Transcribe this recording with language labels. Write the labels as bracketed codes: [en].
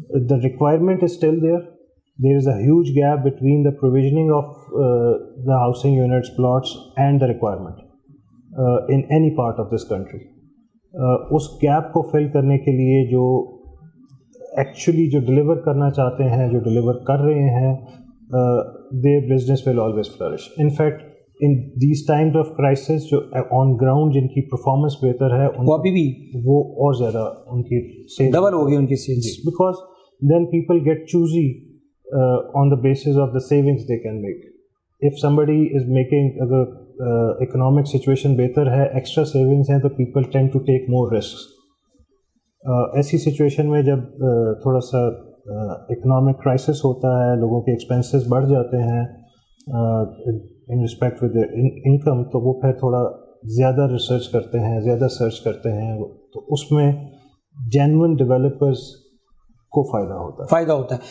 [en] The requirement is still there. There is a huge gap between the provisioning of the housing units, plots and the requirement in any part of this country. [ur] اس gap کو فل کرنے کے لیے جو actually جو deliver کرنا چاہتے ہیں, جو ڈلیور کر رہے ہیں, [en] their business will always flourish. In fact, in these times of crisis [ur] جو آن گراؤنڈ جن کی پرفارمنس بہتر ہے وہ ابھی بھی وہ اور زیادہ ان کی سیلز ڈبل ہو گئی ان کی sales, [en] because then people get choosy on the basis of the savings they can make. If somebody is making, [ur] اگر اکنامک سچویشن بہتر ہے, ایکسٹرا سیونگس ہیں, تو [en] People tend to take more risks. [ur] ایسی situation میں جب تھوڑا سا اکنامک کرائسس ہوتا ہے, لوگوں کے ایکسپینسز بڑھ جاتے ہیں [en] in respect with income, [ur] تو وہ پھر تھوڑا زیادہ ریسرچ کرتے ہیں, زیادہ سرچ کرتے ہیں, تو اس میں جینوئن ڈیولپرز کو فائدہ ہوتا ہے.